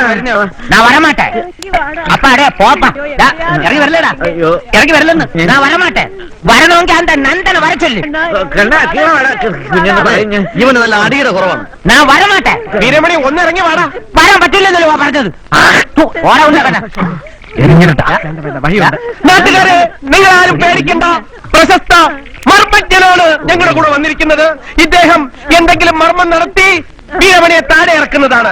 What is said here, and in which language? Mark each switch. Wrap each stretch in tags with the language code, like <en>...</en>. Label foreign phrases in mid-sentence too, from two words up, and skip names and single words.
<ta>நான் வரமாட்டேன். அப்பா அடே போப்பா. இறங்கி வரலடா. இறங்கி வரலன்னு நான் வரமாட்டேன். வரணுங்க அந்த நந்தனை வர சொல்லு.</ta> <ml>കണ്ണ കീഴെ വേണം. ഇവന് നല്ല അടിയുടെ കുറവാണ്.</ml> <ta>நான் வரமாட்டேன்.</ta> <ml>വീരമണി ഒന്നിറങ്ങി വാടാ. വരാൻ പറ്റില്ലെന്നല്ലോ പറഞ്ഞത്. ഓടാ ഉണ്ടാക്കണ്ട. നാട്ടുകാരെ, നിങ്ങൾ ആരും പേടിക്കണ്ട. പ്രശസ്ത മർമ്മജ്ഞനാണ് ഞങ്ങളുടെ കൂടെ വന്നിരിക്കുന്നത്. ഇദ്ദേഹം എന്തെങ്കിലും മർമ്മം നടത്തി വീരമണിയെ താഴെ ഇറക്കുന്നതാണ്.</ml>